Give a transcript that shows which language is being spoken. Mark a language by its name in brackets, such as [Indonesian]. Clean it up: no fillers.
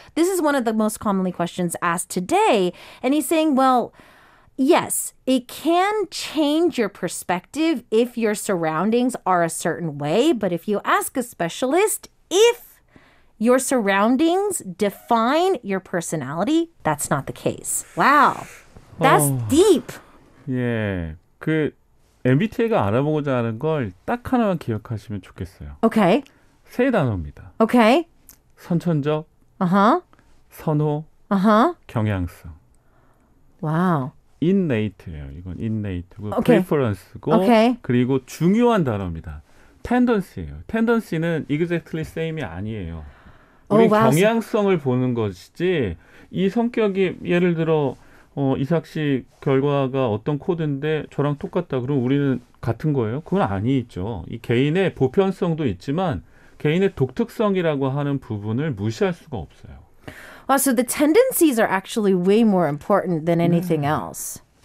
[English] This is one of the most commonly questions asked today. And he's saying, well, yes, it can change your perspective if your surroundings are a certain way. But if you ask a specialist, if your surroundings define your personality, that's not the case. Wow. That's deep. [Korean] 예. 그 MBTI가 알아보고자 하는 걸 딱 하나만 기억하시면 좋겠어요. [English] Okay. [Korean] 세 단어입니다. [English] Okay. [Korean] 선천적, [English] Uh-huh. [Korean] 선호, [English] Uh-huh. [Korean] 경향성. [English] Wow. [Korean] innate예요. 이건 innate고 [English] Okay. [Korean] preference고 [English] Okay. [Korean] 그리고 중요한 단어입니다. tendency예요. tendency는 [English] exactly same [Korean] 이 아니에요. 우리 [English] wow. [Korean] 경향성을 보는 것이지 이 성격이 예를 들어 이삭 씨 결과가 어떤 코드인데 저랑 똑같다. 그럼 우리는 같은 거예요? 그건 아니죠. 이 개인의 보편성도 있지만 개인의 독특성이라고 하는 부분을 무시할 수가 없어요. [English] Wow, so the tendencies are actually way more important than anything else.